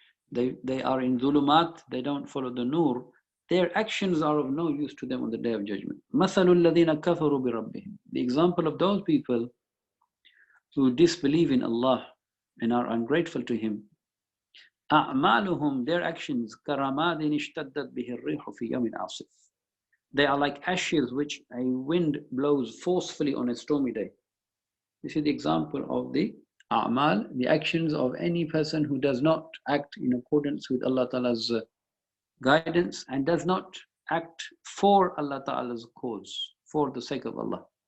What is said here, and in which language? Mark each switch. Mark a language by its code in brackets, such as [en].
[en] They are in zulumat, they don't follow the nur. Their actions are of no use to them on the Day of Judgment. [ar] مَثَلُ الَّذِينَ كَفَرُوا بِرَبِّهِمْ. [en] The example of those people who disbelieve in Allah and are ungrateful to Him. [ar] أَعْمَالُهُمْ. [en] Their actions [ar] كَرَمَادٍ اشْتَدَّتْ بِهِ الرِّيحُ فِي يَوْمٍ عَاصِفٍ. [en] They are like ashes which a wind blows forcefully on a stormy day. This is the example of the a'mal, the actions of any person who does not act in accordance with Allah Ta'ala's guidance and does not act for Allah Ta'ala's cause, for the sake of Allah.